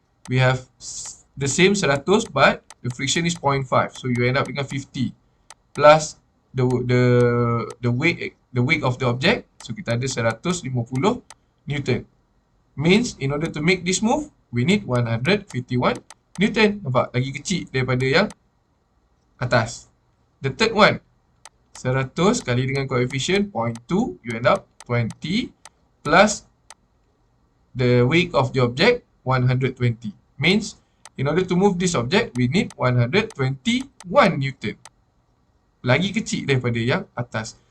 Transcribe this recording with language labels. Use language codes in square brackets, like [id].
[en] We have the same 100 but the friction is 0.5. So you end up dengan 50 plus the weight of the object. So [ms] kita ada [en] 150 Newton. Means in order to make this move, we need 151 Newton. [ms] Nampak? Lagi kecil daripada yang atas. [en] The third one, 100 kali dengan coefficient 0.2, you end up 20 plus the weight of the object 120. Means in order to move this object, we need 121 Newton. [ms] Lagi kecil daripada yang atas.